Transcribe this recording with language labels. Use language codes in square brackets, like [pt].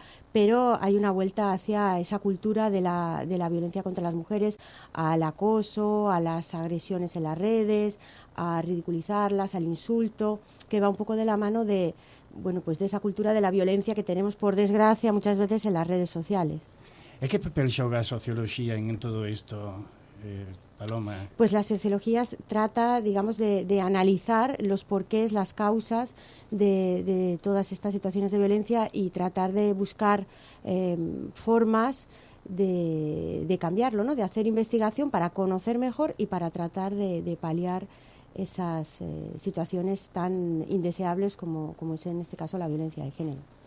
[es] pero hai unha vuelta hacia esa cultura de la violencia contra las mujeres, al acoso, a las agresiones en las redes, a ridiculizarlas, al insulto, que va un poco de la mano de esa cultura de la violencia que tenemos, por desgracia, muchas veces en las redes sociales. [gl] E que papel xoga a socioloxía en todo isto, Paloma? [es] Pues la sociología trata, digamos, de analizar los porqués, las causas de todas estas situaciones de violencia y tratar de buscar formas de cambiarlo, ¿no? De hacer investigación para conocer mejor y para tratar de paliar esas situaciones tan indeseables como es en este caso la violencia de género.